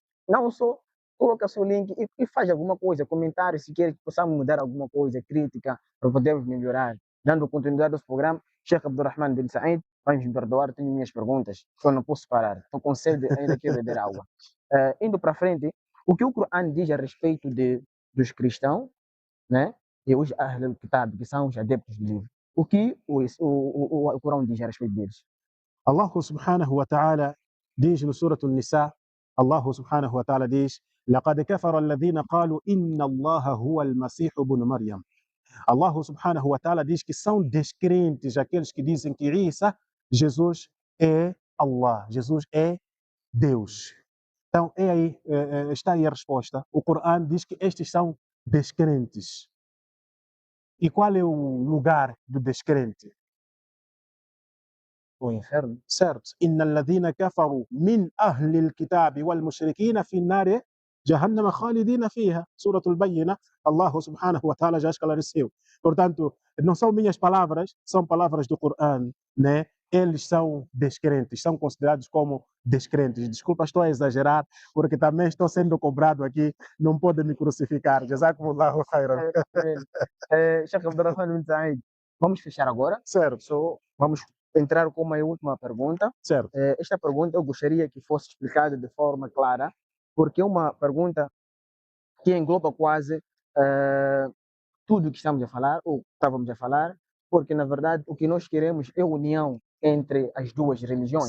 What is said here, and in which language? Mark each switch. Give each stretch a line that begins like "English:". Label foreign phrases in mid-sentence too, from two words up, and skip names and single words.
Portuguese: Não só coloca seu link e faz alguma coisa, comentário, se quer que possamos mudar alguma coisa, crítica, para podermos melhorar. Dando continuidade ao programa, Sheikh Abdurrahman bin Said, vamos me perdoar, tenho minhas perguntas, eu não posso parar, estou com sede, ainda quero beber água. Indo para frente, o que o Corão diz a respeito dos cristãos, né? E os
Arabic: أهل الكتاب,
Portuguese: que são os adeptos do livro. O que o Corão diz a respeito deles?
Arabic: الله سبحانه وتعالى
Portuguese: diz no Surah An-Nisa,
Arabic: الله سبحانه وتعالى
Portuguese: diz,
Arabic: لقد كفر الذين قالوا إن الله هو المسيح ابن مريم. الله سبحانه وتعالى
Portuguese: diz que são descrentes aqueles que dizem que Jesus é Allah, Jesus é Deus. Então, está aí a resposta. O Corão diz que estes são descrentes. E qual é o lugar do descrente? O inferno. Certo.
Arabic: إن الذين كفروا من أهل الكتاب والمشركين في النار جهنم خالدين فيها.
Portuguese: Surah Al-Bayyinah,
Arabic: الله سبحانه وتعالى
Portuguese: já esclareceu. Portanto, não são minhas palavras, são palavras do Corão, né? Eles são descrentes, são considerados como descrentes. Desculpa, estou a exagerar, porque também estou sendo cobrado aqui, não podem me crucificar.
Arabic: جزاكم الله خيرا.
Portuguese: Sheikh Abdurrahman bin Said, vamos fechar agora. Certo. Vamos entrar com uma última pergunta. Certo. Esta pergunta eu gostaria que fosse explicada de forma clara, porque é uma pergunta que engloba quase tudo o que estamos a falar, ou estávamos a falar, porque na verdade o que nós queremos é união entre as duas religiões.